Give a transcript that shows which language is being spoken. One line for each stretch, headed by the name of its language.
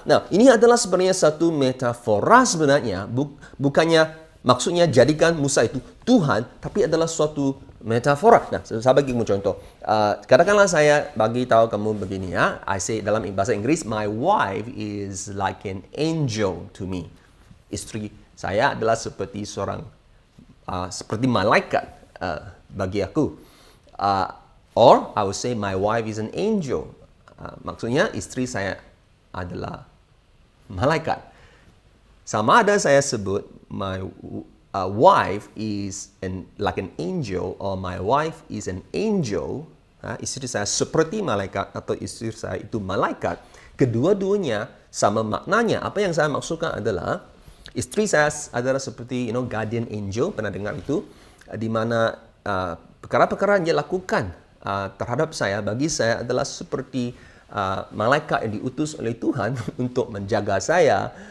Malay: Nah, ini adalah sebenarnya satu metafora sebenarnya. Bukannya maksudnya jadikan Musa itu Tuhan, tapi adalah suatu metafora. Nah, saya bagi kamu contoh. Katakanlah saya bagi tahu kamu begini, ya.
English: I say
Malay: dalam bahasa Inggris,
English: my wife is like an angel to me.
Malay: Istri saya adalah seperti seperti malaikat bagi aku.
English: Or I would say my wife is an angel.
Malay: Maksudnya istri saya adalah malaikat. Sama ada saya sebut
English: my wife is like an angel, or my wife is an angel.
Malay: Istri saya seperti malaikat atau istri saya itu malaikat. Kedua-duanya sama maknanya. Apa yang saya maksudkan adalah istri saya adalah seperti guardian angel, pernah dengar itu, di mana perkara-perkara yang dia lakukan terhadap saya, bagi saya adalah seperti malaikat yang diutus oleh Tuhan untuk menjaga saya